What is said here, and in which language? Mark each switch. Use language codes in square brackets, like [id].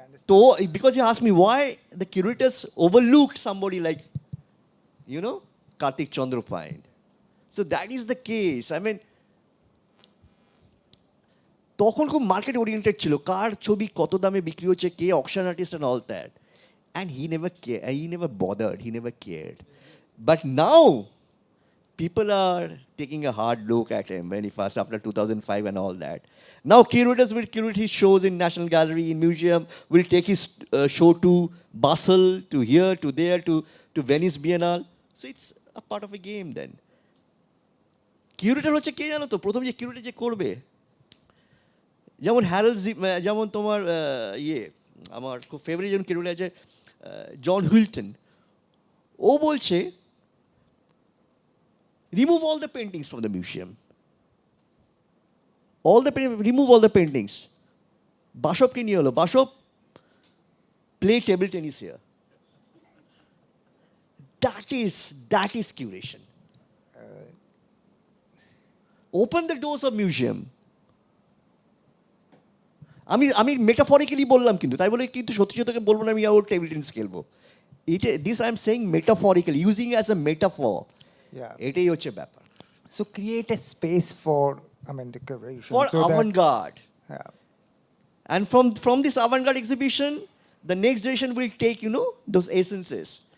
[en] তো because you asked me why the curators overlooked somebody like, Kartick Chandra Pyne. So that is the case. I mean, [bn] তখন খুব market oriented ছিল, কার ছবি কত দামে বিক্রি হচ্ছে, কে auction artist [en] And all that, and he never bothered, he never cared. But now people are taking a hard look at him very fast after 2005 and all that. Now curators will curate his shows in National Gallery, in museum, will take his show to Basel, to here, to there, to Venice Biennale. So it's a part of a game then. [bn] Curator হচ্ছে কে জানো তো, প্রথম যে curator যে করবে, যেমন Harold যেমন তোমার আমার খুব ফেভারিট যেমন কিউরেটর আছে জন হুইলটন, ও বলছে [en] remove all the paintings from the museum. Remove all the paintings. Basab কে নিয়ে হলো, Basab play table tennis here. That is curation. Open the doors of museum. [bn] আমি মেটাফরিক্যালি বললাম, কিন্তু তাই বলে কিন্তু সত্যি সত্যি বলবো না আমি ওর টেবিল টেনিস খেলবো. [en] This I am saying metaphorically, using as a metaphor. Yeah. [bn] এটাই হচ্ছে ব্যাপার. [en] So create a space for, decoration. For so that- avant-garde. Yeah. And from this avant-garde exhibition, the next generation will take, those essences.